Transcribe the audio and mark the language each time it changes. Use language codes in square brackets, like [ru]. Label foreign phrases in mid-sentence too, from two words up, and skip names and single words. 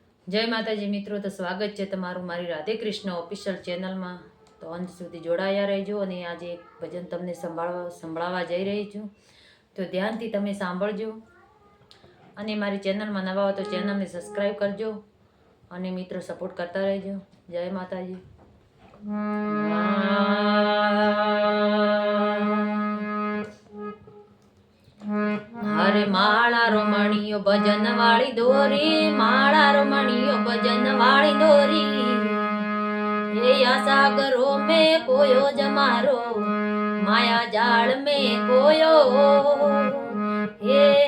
[gu] જય માતાજી મિત્રો, તો સ્વાગત છે તમારું મારી રાધે કૃષ્ણ ઓફિશિયલ ચેનલમાં। તો અંત સુધી જોડાયા રહેજો અને આજે એક ભજન તમને સંભળાવવા જઈ રહી છું, તો ધ્યાનથી તમે સાંભળજો અને મારી ચેનલમાં નવા હો તો ચેનલને સબસ્ક્રાઈબ કરજો અને મિત્રો સપોર્ટ કરતા રહેજો। જય માતાજી। [raj] हरे माला रोमणियो भजन वाली दोरी, माला रोमणियो भजन वाली दोरी, ये सागरों में कोयो जमारो, माया जाल में कोयो, हे